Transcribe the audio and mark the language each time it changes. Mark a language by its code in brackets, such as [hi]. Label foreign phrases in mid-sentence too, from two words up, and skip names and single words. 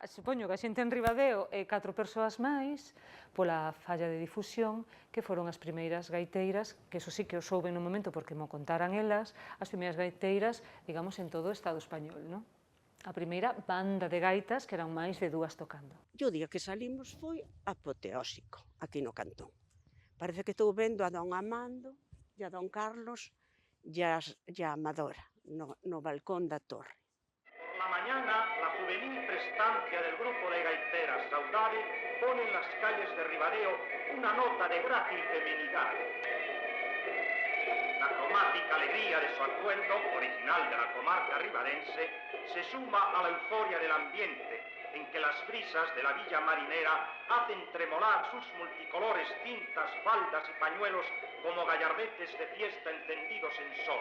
[gl] Supoño que a xente en Ribadeo e 4 persoas máis pola falla de difusión que foron as primeiras gaiteiras, que eso sí que o souben no momento porque mo contaran elas, as primeiras gaiteiras, digamos, en todo o Estado español, non? A primeira banda de gaitas, que eran máis de 2 tocando. E o día que salimos foi apoteósico aquí no cantón. Parece que estou vendo a don Amando e a don Carlos e a Amadora no balcón da torre. [es] Por la mañana, la juvenil prestancia del grupo de gaiteras Saudade pone en las calles de Ribadeo una nota de grácil feminidad. La cromática alegría de su atuendo, original de la comarca ribadense, se suma a la euforia del ambiente, en que las brisas de la villa marinera hacen tremolar sus multicolores cintas, faldas y pañuelos como gallardetes de fiesta encendidos en sol.